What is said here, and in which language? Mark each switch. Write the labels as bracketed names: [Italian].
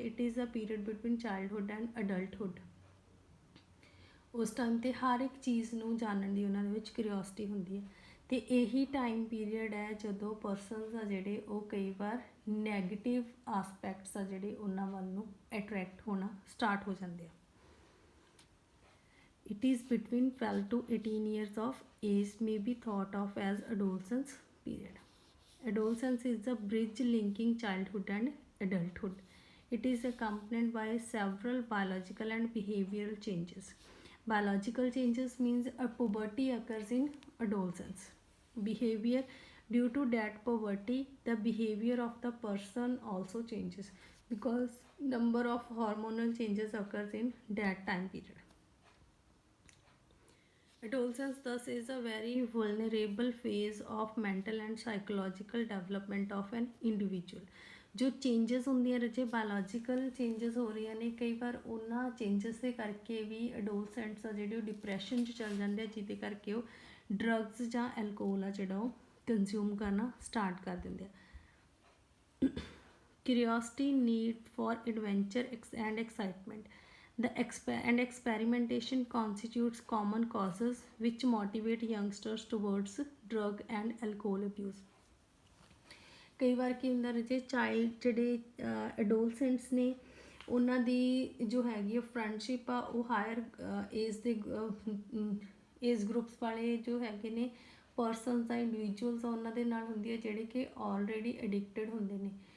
[English] It is a period between childhood and adulthood. [Punjabi] ਉਸ time 'ਤੇ ਹਰ ਇੱਕ ਚੀਜ਼ ਨੂੰ ਜਾਣਨ ਦੀ ਉਹਨਾਂ ਦੇ ਵਿੱਚ ਕਿਊਰੀਓਸਿਟੀ ਹੁੰਦੀ ਹੈ ਅਤੇ ਇਹੀ ਟਾਈਮ ਪੀਰੀਅਡ ਹੈ ਜਦੋਂ ਪਰਸਨਸ ਆ ਜਿਹੜੇ ਉਹ ਕਈ ਵਾਰ ਨੈਗੇਟਿਵ ਆਸਪੈਕਟਸ ਆ ਜਿਹੜੇ ਉਹਨਾਂ ਵੱਲ ਨੂੰ ਅਟਰੈਕਟ ਹੋਣਾ ਸਟਾਰਟ ਹੋ ਜਾਂਦੇ ਆ। [English] It is between 12 to 18 years of age may be thought of as adolescence period। Adolescence is the bridge linking childhood and adulthood। It is accompanied by several biological and behavioral changes। Biological changes means a puberty occurs in adolescence। Behavior Due to that poverty, the behavior of the person also changes because number of hormonal changes occurs in that time period. Adolescence thus is a very vulnerable phase of mental and psychological development of an individual. [Punjabi] ਜੋ changes ਹੁੰਦੀਆਂ ਰਜੇ biological changes ਹੋ ਰਹੀਆਂ ਨੇ, ਕਈ ਵਾਰ ਉਹਨਾਂ changes ਦੇ ਕਰਕੇ ਵੀ ਅਡੋਲਸੈਂਟਸ ਆ ਜਿਹੜੇ ਉਹ ਡਿਪਰੈਸ਼ਨ 'ਚ ਚੱਲ ਜਾਂਦੇ ਆ, ਜਿਹਦੇ ਕਰਕੇ ਉਹ ਡਰੱਗਸ ਜਾਂ ਐਲਕੋਹਲ ਆ ਜਿਹੜਾ ਉਹ ਕੰਜ਼ਿਊਮ ਕਰਨਾ ਸਟਾਰਟ ਕਰ ਦਿੰਦੇ ਆ। [English] Curiosity, need for adventure and excitement. The experimentation constitutes common causes which motivate youngsters towards drug and alcohol abuse. [Punjabi] ਕਈ ਵਾਰ ਕੀ ਹੁੰਦਾ ਰਜੇ ਚਾਈਲਡ ਜਿਹੜੇ ਐਡੋਲਸੈਂਟਸ ਨੇ ਉਹਨਾਂ ਦੀ ਜੋ ਹੈਗੀ ਉਹ ਫਰੈਂਡਸ਼ਿਪ ਆ ਉਹ ਹਾਇਰ ਏਜ ਦੇ ਏਜ ਗਰੁੱਪਸ ਵਾਲੇ ਜੋ ਹੈਗੇ ਨੇ ਪਰਸਨਸ ਆ ਇੰਡੀਵਿਜੂਅਲਸ ਆ ਉਹਨਾਂ ਦੇ ਨਾਲ ਹੁੰਦੀ ਹੈ ਜਿਹੜੇ ਕਿ ਆਲਰੇਡੀ ਐਡਿਕਟਡ ਹੁੰਦੇ ਨੇ।